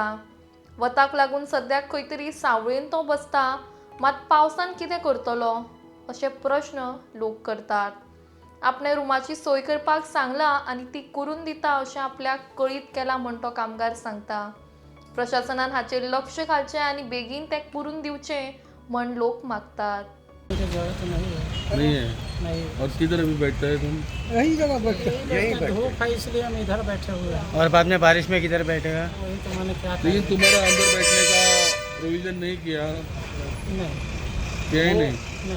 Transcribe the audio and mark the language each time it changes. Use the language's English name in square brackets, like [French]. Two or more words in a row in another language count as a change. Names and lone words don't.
[Konkani] वताक लागून सद्याक खंय तरी सावळेन तो बसता, मात पावसान कितें करतलो अशे प्रश्न लोक करतात. आपणे रुमाची सोय करपाक सांगला आनी ती करून दिता अशें आपल्याक कळीत केला म्हण तो कामगार सांगता. प्रशासनान हाचेर लक्ष घालचें आनी बेगीन तें करून दिवचें म्हण लोक मागतात. [Hindi] नहीं है। नहीं। और किधर अभी बैठते हैं तुम? यही जगह बैठते हैं, धूप है इसलिए हम इधर बैठे हुए हैं। और बाद में बारिश में किधर बैठेगा? वही तो मैंने क्या लेकिन तुम्हारा अंदर बैठने का प्रोविजन नहीं किया, नहीं किया ही नहीं। नहीं